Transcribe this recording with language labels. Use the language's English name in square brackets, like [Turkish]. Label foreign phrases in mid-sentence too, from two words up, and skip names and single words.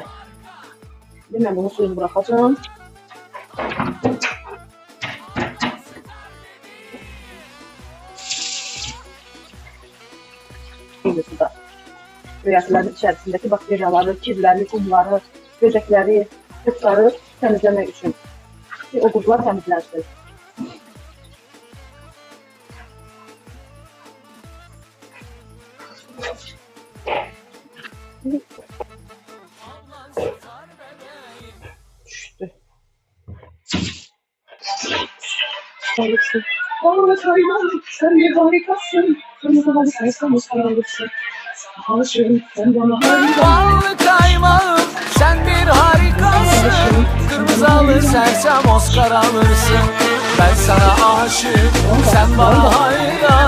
[Azerbaijani] İndi mən bunun suyunu buraxacağım. Suda göyərtilərin içərisindəki bakteriyaları, kirləri, qumları, böcəkləri, qurtları təmizləmək üçün. O qurtlar təmizlənsin. Düşdü. [Turkish] Harikasın. Sen bir harikasın. Kırmızı halı saysan Oscar alırsın. Alışırım sen bana harika. Ballı kaymağım sen bir harikasın. Kırmızı halı sersem Oscar alırsın. Ben sana aşık, sen bana hayran.